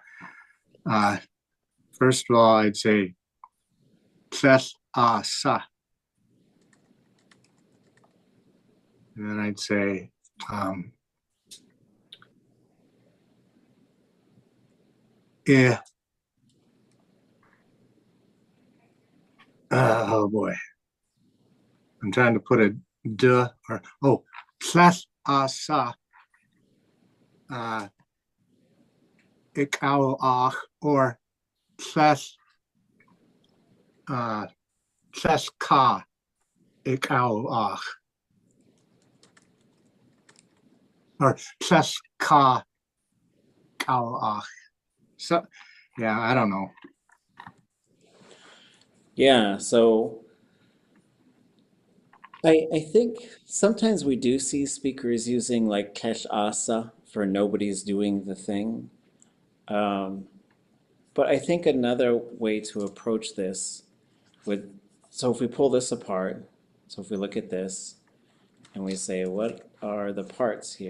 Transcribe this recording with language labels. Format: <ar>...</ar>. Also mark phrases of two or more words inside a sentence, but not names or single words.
<en>First of all, I'd say</en> <tli>tlél sa,</tli> <en>and then I'd say eh. Oh boy, I'm trying to put a duh or</en> <tli>tlél sa ʼáach</tli> <en>or</en> <tli>tlél ka ʼáach</tli> <en>or</en> <tli>tlél ka ʼáach.</tli> <en>So yeah, I don't know. Yeah, so I think sometimes we do see speakers using like</en> <tli>kesh asa</tli> <en>for nobody's doing the thing. Um, but I think another way to approach this would, so if we pull this apart, so if we look at this and we say, what are the parts here?</en>